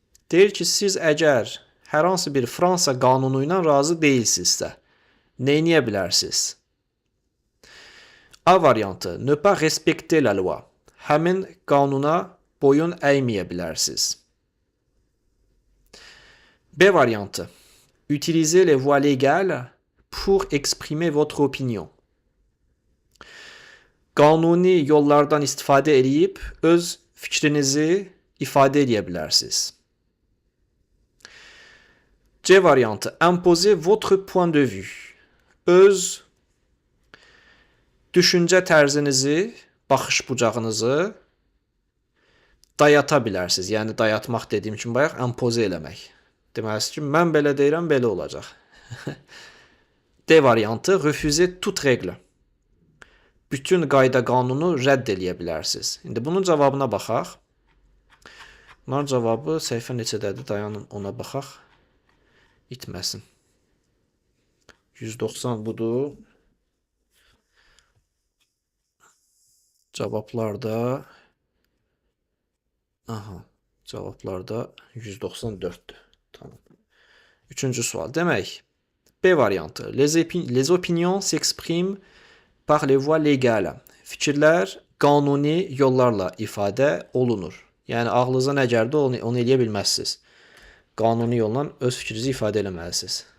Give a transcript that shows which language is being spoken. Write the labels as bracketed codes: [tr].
[az] Deyir ki, siz əgər hər hansı bir Fransa qanunu ilə razı deyilsinizsə, nə edə bilərsiniz? A variantı. [fr] Ne pas respecter la loi. [az] Həmin qanuna boyun əyməyə bilərsiniz. B variantı. [fr] Utiliser les voies légales pour exprimer votre opinion. [az] Qanuni yollardan istifadə edib öz fikrinizi ifadə edə bilərsiniz. C variantı. [fr] Imposer votre point de vue. [az] Öz düşüncə tərzinizi, baxış bucağınızı dayata bilərsiniz. Yəni dayatmaq dediyim kimi bayaq impoze eləmək. Deməlisiniz ki, mən belə deyirəm, belə olacaq. D variantı. [fr] Refuser toute règle. [az] Bütün qayda qanunu rədd eləyə bilərsiniz. İndi bunun cavabına baxaq. Bunların cavabı səhifə neçədədir? Dayanın ona baxaq. İtməsin. 190 budur. Cavablarda cavablarda 194'dür. Tamam. Üçüncü sual. Demək, B variantı. [fr] Les opinions s'expriment par les voies légales. [az] Fikirlər qanuni yollarla ifadə olunur. Yəni ağlınıza nə gəldi onu eləyə bilməzsiniz. Qanuni yolla öz fikrinizi ifadə eləməlisiniz.